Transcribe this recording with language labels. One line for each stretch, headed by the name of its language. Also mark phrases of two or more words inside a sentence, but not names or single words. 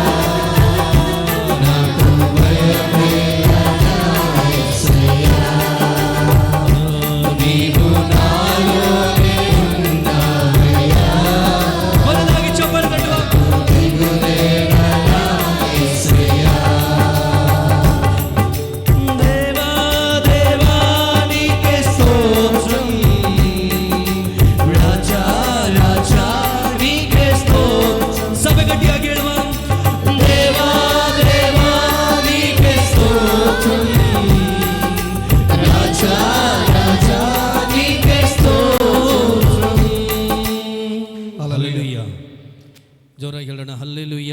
Telugu: నాకు భయమేలా యేసయ్యా, నీవు నాలోనే ఉన్నావయ్యా, దిగులేలా యేసయ్యా. దేవా దేవా నీకే స్తోత్రం, రాజా రాజా నీకే స్తోత్రం.
Kannada: ಸಭೆ ಗಟ್ಟಿಯಾಗಿ ಹೇಳುವ,
Telugu: దేవా దేవా నీకే స్తోత్రం, రాజా రాజా నీకే స్తోత్రం.
Kannada: ಹಲ್ಲೆಲೂಯ. ಜೋರಾಗಿ ಹೇಳೋಣ ಹಲ್ಲೆಲೂಯ.